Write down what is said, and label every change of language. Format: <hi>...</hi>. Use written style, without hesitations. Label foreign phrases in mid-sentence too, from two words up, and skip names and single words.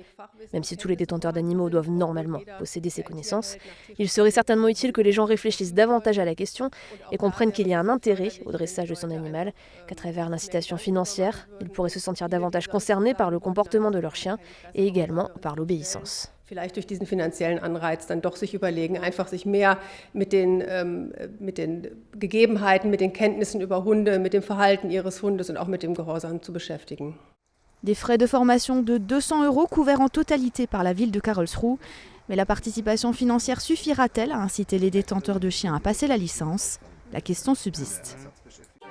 <fr>Même si tous les détenteurs d'animaux doivent normalement posséder ces connaissances, il serait certainement utile que les gens réfléchissent davantage à la question et comprennent qu'il y a un intérêt au dressage de son animal, qu'à travers l'incitation financière, ils pourraient se sentir davantage concernés par le comportement de leur chien et également par l'obéissance.</fr> <de>Vielleicht durch diesen finanziellen Anreiz dann doch sich überlegen, einfach sich mehr mit den Gegebenheiten, mit den Kenntnissen über Hunde, mit dem Verhalten ihres Hundes und auch mit dem Gehorsam zu beschäftigen.</de> <fr>Des frais de formation de 200 € couverts en totalité par la ville de Karlsruhe. Mais la participation financière suffira-t-elle à inciter les détenteurs de chiens à passer la licence ? La question subsiste.</fr>